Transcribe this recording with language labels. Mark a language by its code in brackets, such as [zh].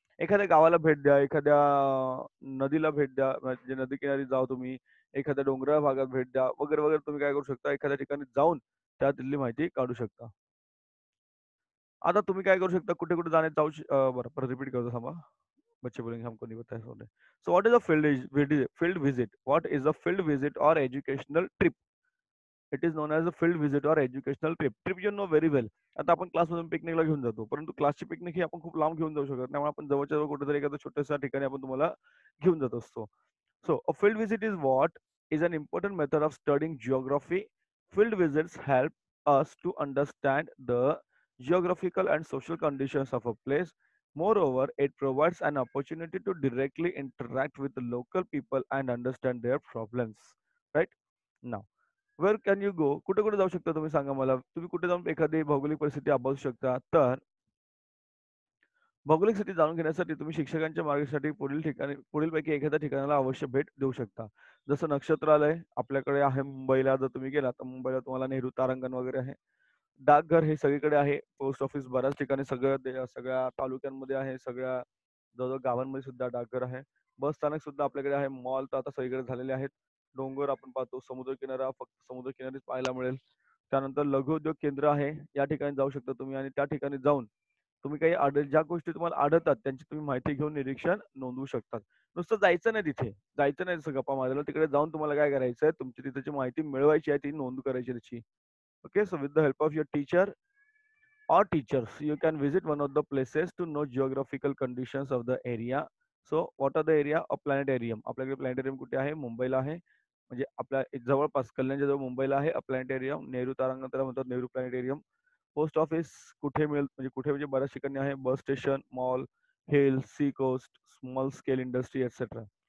[mr] एखाद्या गावाला भेट द्या, एखाद्या नदीला भेट द्या, म्हणजे नदीकिनारी जावा तुम्ही, एखाद्या डोंगराळ भागात भेट द्या, वगैरे तुम्ही काय करू शकता, एखाद्या ठिकाणी जाऊन त्यातली माहिती काढू शकता. आता तुम्ही काय करू शकता, कुठे-कुठे बरं परत रिपीट करतो थांबा. [hi] बच्चे बोलेंगे हमको नहीं पता है सोने. [en] So what is a field visit? What is a field visit or educational trip? It is known as a field visit or educational trip. Trip you know very well. [mr] आता आपण क्लासमधून पिकनिकला घेऊन जातो. परंतु क्लासची पिकनिक ही आपण खूप लांब घेऊन जाऊ शकत नाही. त्यामुळे आपण जवळच्या जवळ कुठेतरी एखाद्या छोट्याशा ठिकाणी आपण तुम्हाला घेऊन जात असतो. [en] So a field visit is what is an important method of studying geography. Field visits help us to understand the geographical and social conditions of a place. Moreover, it provides an opportunity to directly interact with the local people and understand their problems. Right? Now, where can you go? [mr] कुठे कुठे जाऊ शकता तुम्ही सांगा मला. तुम्ही कुठे जाऊन एखादी भौगोलिक परिस्थिती अभ्यासू शकता. तर भौगोलिक स्थिती जाणून घेण्यासाठी तुम्ही शिक्षकांच्या मार्गदर्शनासाठी पुढीलपैकी एखाद्या ठिकाणाला अवश्य भेट देऊ शकता. जसं नक्षत्रालय आपल्याकडे आहे मुंबईला. जर तुम्ही गेलात तर मुंबईला तुम्हाला नेहरू तारांगण वगैरे आहे. डाकघर हे सगळीकडे आहे. पोस्ट ऑफिस बऱ्याच ठिकाणी सगळ्या तालुक्यांमध्ये आहे. सगळ्या जवळ गावांमध्ये सुद्धा डाकघर आहे. बस स्थानक सुद्धा आपल्याकडे आहे. मॉल तर आता सगळीकडे झालेले आहेत. डोंगर आपण पाहतो. समुद्रकिनारा फक्त समुद्रकिनारीच पाहायला मिळेल. त्यानंतर लघु उद्योग केंद्र आहे. या ठिकाणी जाऊ शकता तुम्ही आणि त्या ठिकाणी जाऊन तुम्ही ज्या गोष्टी तुम्हाला आढळतात त्यांची तुम्ही माहिती घेऊन निरीक्षण नोंदवू शकतात. नुसतं जायचं नाही तिथे. जायचं नाही तसं गप्पा मारायला. तिकडे जाऊन तुम्हाला काय करायचंय, तुमची तिथची माहिती मिळवायची आहे, ती नोंद करायची त्याची. [en] Okay, so with the help of your teacher or teachers, you can visit one of the places to know geographical conditions of the area. So what are the area? A planetarium. [mr] आपल्याकडे प्लॅनेटरियम कुठे आहे? मुंबईला आहे. म्हणजे आपल्या जवळपास कल्याणच्या जवळ मुंबईला आहे. प्लॅनेटरियम नेहरू तारांगण त्याला म्हणतात नेहरू प्लॅनेटरियम. पोस्ट ऑफिस कुठे मिळेल म्हणजे कुठे म्हणजे बऱ्याच ठिकाणी आहे. [en] Bus station, mall, hill, sea coast, small scale industry etcetera.